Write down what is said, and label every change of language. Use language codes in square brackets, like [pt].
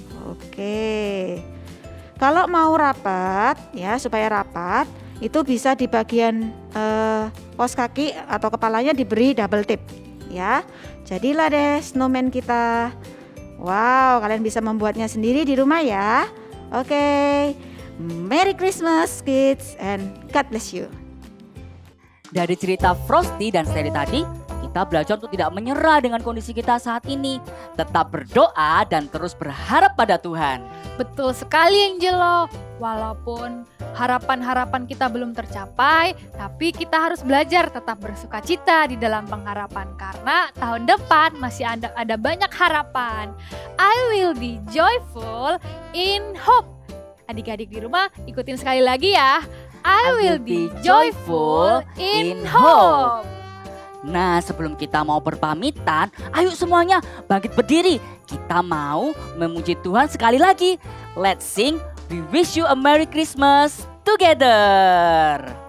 [id] Oke, kalau mau rapat ya, supaya rapat itu bisa di bagian kaos kaki atau kepalanya diberi double tip ya. Jadilah deh snowman kita. Wow, kalian bisa membuatnya sendiri di rumah ya. [en] Oke, Merry Christmas kids and God bless you. [id] Dari cerita Frosty dan Sally tadi, kita belajar untuk tidak menyerah dengan kondisi kita saat ini. Tetap berdoa dan terus berharap pada Tuhan. Betul sekali Angelo. Walaupun harapan-harapan kita belum tercapai, tapi kita harus belajar tetap bersuka cita di dalam pengharapan. Karena tahun depan masih ada banyak harapan. [en] I will be joyful in hope. [id] Adik-adik di rumah ikutin sekali lagi ya. [en] I will be joyful in hope. [id] Nah, sebelum kita mau berpamitan, ayo semuanya bangkit berdiri. Kita mau memuji Tuhan sekali lagi. [en] Let's sing We Wish You a Merry Christmas together.